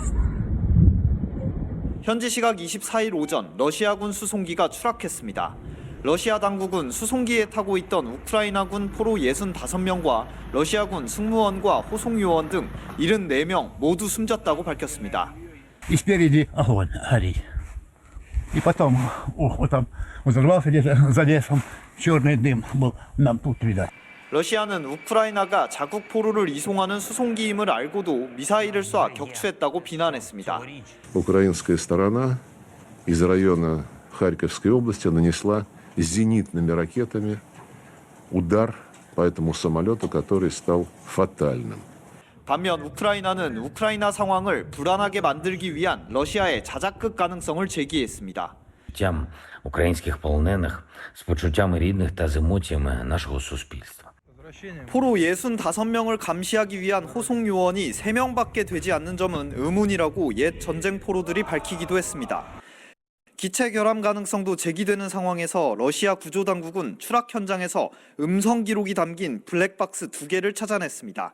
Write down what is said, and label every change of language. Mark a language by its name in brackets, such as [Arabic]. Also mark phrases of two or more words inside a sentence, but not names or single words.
[Korean] 현지 시각 24일 오전 러시아군 수송기가 추락했습니다. 러시아 당국은 수송기에 타고 있던 우크라이나군 포로 65명과 러시아군 승무원과 호송요원 등 74명 모두 숨졌다고 밝혔습니다. [Russian] И спереди огонь горит. И потом вот там взорвался где-то за лесом, черный дым был нам тут видать. [Korean] 러시아는 우크라이나가 자국 포로를 이송하는 수송기임을 알고도 미사일을 쏴 격추했다고 비난했습니다. [Russian] Украинская сторона из района Харьковской области нанесла зенитными ракетами удар по этому самолету, который стал фатальным. [Korean] 반면 우크라이나는 우크라이나 상황을 불안하게 만들기 위한 러시아의 자작극 가능성을 제기했습니다. [Ukrainian] Тям українських полонених з почуттями рідних та з емоціями нашого суспільства. [Korean] 포로 65명을 감시하기 위한 호송 요원이 3명밖에 되지 않는 점은 의문이라고 옛 전쟁 포로들이 밝히기도 했습니다. 기체 결함 가능성도 제기되는 상황에서 러시아 구조당국은 추락 현장에서 음성 기록이 담긴 블랙박스 2개를 찾아냈습니다.